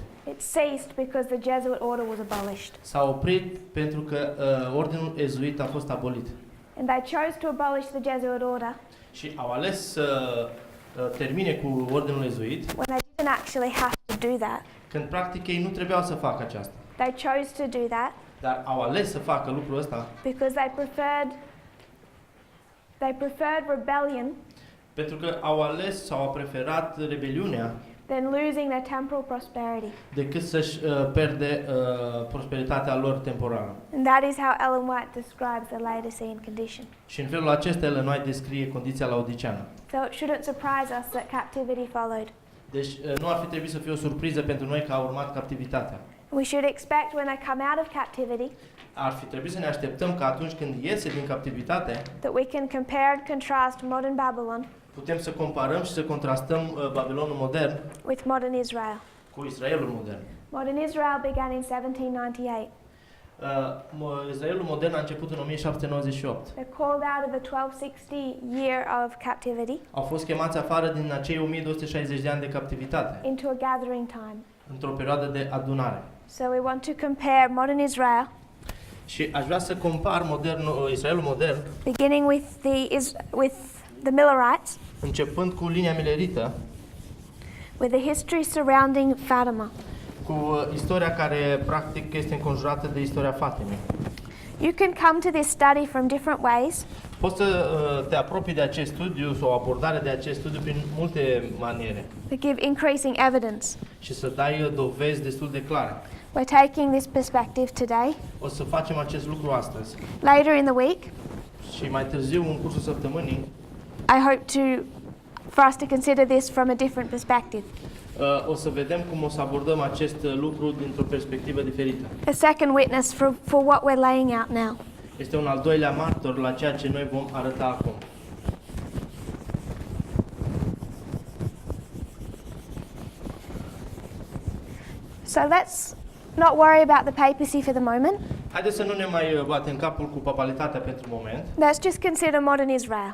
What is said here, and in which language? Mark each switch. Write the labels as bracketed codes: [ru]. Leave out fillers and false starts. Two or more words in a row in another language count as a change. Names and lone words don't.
[en] It ceased because the Jesuit order was abolished. [ro] S-a oprit pentru că ordinul ezuit a fost abolit. [en] And they chose to abolish the Jesuit order [ro] Și au ales să termine cu ordinul ezuit, [en] when they didn't actually have to do that. [ro] când practic ei nu trebuiau să facă aceasta. [en] They chose to do that [ro] Dar au ales să facă lucrul ăsta [en] because they preferred rebellion [ro] pentru că au ales sau au preferat rebeliunea [en] than losing their temporal prosperity. [ro] decât să-și pierde prosperitatea lor temporară. [en] And that is how Ellen White describes the Laodicean condition. [ro] Și în felul acesta Ellen White descrie condiția laodiceană. [en] So it shouldn't surprise us that captivity followed. [ro] Deci nu ar fi trebuit să fie o surpriză pentru noi că a urmat captivitatea. [en] We should expect when they come out of captivity [ro] Ar fi trebuit să ne așteptăm că atunci când iese din captivitate, [en] that we can compare and contrast modern Babylon [ro] putem să comparăm și să contrastăm Babilonul modern [en] with modern Israel. [ro] cu Israelul modern. [en] Modern Israel began in 1798. [ro] Israelul modern a început în 1798. [en] They're called out of the 1260 year of captivity [ro] Au fost chemați afară din acei 1260 de ani de captivitate, [en] into a gathering time. [ro] într-o perioadă de adunare. [en] So we want to compare modern Israel, [ro] Și aș vrea să compar Israelul modern, [en] beginning with the Millerites, [ro] începând cu linia milerită, [en] with the history surrounding Fatima. [ro] cu istoria care practic este înconjurată de istoria Fatimei. [en] You can come to this study from different ways. [ro] Poți să te apropii de acest studiu sau o abordare de acest studiu prin multe maniere [en] To give increasing evidence. [ro] și să dai dovezi destul de clare. [en] We're taking this perspective today. [ro] O să facem acest lucru astăzi [en] Later in the week, [ro] și mai târziu, în cursul săptămânii, [en] I hope for us to consider this from a different perspective. [ro] o să vedem cum o să abordăm acest lucru dintr-o perspectivă diferită. [en] A second witness for what we're laying out now. [ro] Este un al doilea martor la ceea ce noi vom arăta acum. [en] So let's not worry about the papacy for the moment. [ro] Haideți să nu ne mai batem capul cu papalitatea pentru moment. [en] Let's just consider modern Israel.